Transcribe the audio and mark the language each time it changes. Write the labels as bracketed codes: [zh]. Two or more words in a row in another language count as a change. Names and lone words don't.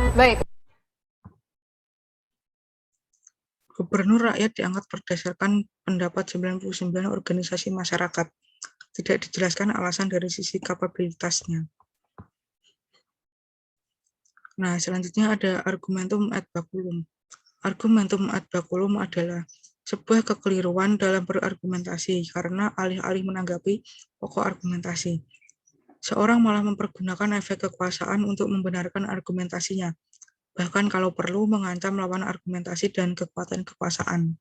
[id] Baik. Gubernur rakyat diangkat berdasarkan pendapat 99 organisasi masyarakat. Tidak dijelaskan alasan dari sisi kapabilitasnya. Nah, selanjutnya ada [la] argumentum ad baculum. Argumentum ad baculum [id] adalah sebuah kekeliruan dalam berargumentasi karena alih-alih menanggapi pokok argumentasi, seorang malah mempergunakan efek kekuasaan untuk membenarkan argumentasinya, bahkan kalau perlu mengancam lawan argumentasi dan kekuatan kekuasaan.